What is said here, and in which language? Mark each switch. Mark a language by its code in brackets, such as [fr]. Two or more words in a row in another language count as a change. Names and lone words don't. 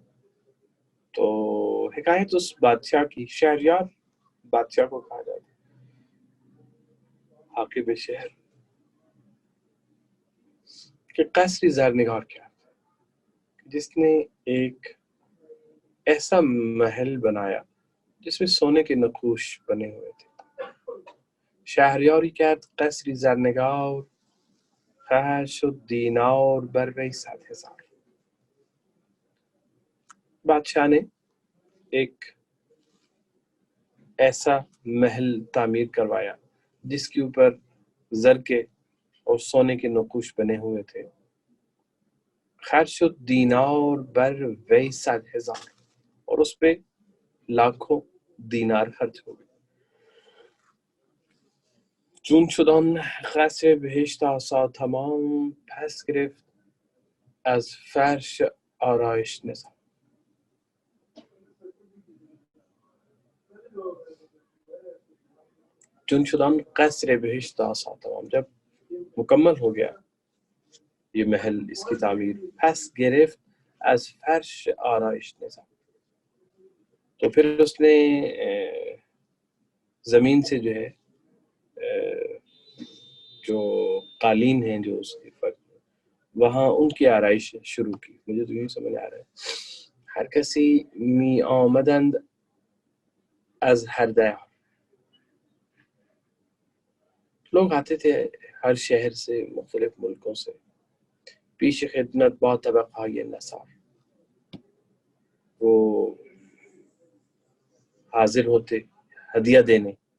[ur] تو حکایت اس بادشاہ کی، شہریار بادشاہ کو کہا جاتا ہے، حاکم شہر، کہ [fa] قصری زرنگار [ur] کیا، جس نے ایک ایسا محل بنایا جس میں سونے کے نقوش بنے ہوئے تھے. [fa] شهریاری کرد قصری زرنگار، خرج شد دینار بر وی 100,000. [ur] بادشاہ نے ایک ایسا محل تعمیر کروایا جس کے اوپر زر کے اور سونے کے نقوش بنے ہوئے تھے. [fa] خرج شد دینار بر وی 100,000، [ur] اور اس پہ لاکھوں دینار خرچ ہو گئے. [fa] چون شد آن قصر بهشت آسا تمام، پس گرفت از فرش آرایش نظام. چون شد آن قصر بهشت آسا تمام، [ur] جب مکمل ہو گیا یہ محل، اس کی تعمیر، [fa] پس گرفت از فرش آرایش نظام، [ur] تو پھر اس نے زمین سے جو ہے جو قالین ہیں جو اس کے فرق وہاں ان کی آرائش شروع کی. مجھے تو یوں سمجھ آ رہا ہے، [fa] ہر کسی می آمدند از ہر دیار، [ur] لوگ آتے تھے ہر شہر سے، مختلف ملکوں سے، [fa] پیش خدمت با طبقۂ نثار، [ur] وہ حاضر ہوتے ہدیہ دینے.